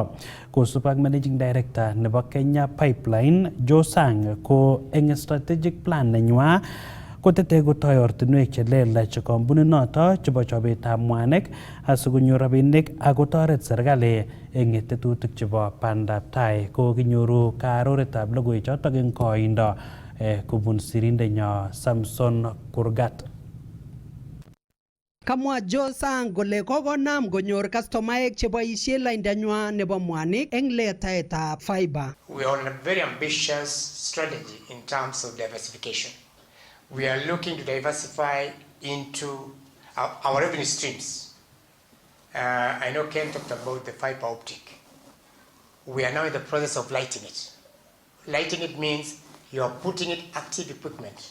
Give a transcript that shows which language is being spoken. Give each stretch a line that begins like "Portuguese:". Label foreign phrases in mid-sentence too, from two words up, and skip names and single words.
Kalenjin: Kosup ak
English: Managing Director
Kalenjin: nebo Kenya Pipeline Joe Sang ko eng
English: strategic plan
Kalenjin: nenywa kotete kotoi ortinwek chelelach kampuninoto chebo chobetab mwanik asikonyor rabinik akotoret serikali eng tetutik chebo bandab tai. Ko kinyoru kaaroretab logoichotok eng koindo kobun sirindenyo Samson Kurgat. Kamwa Joe Sang kole kokonam konyor kastomaek cheboisie laindanywa nebo mwanik eng letaetab fiber.
English: We are on a very ambitious strategy in terms of diversification. We are looking to diversify into our revenue streams. I know Ken talked about the fiber optic. We are now in the process of lighting it. Lighting it means you are putting it active equipment.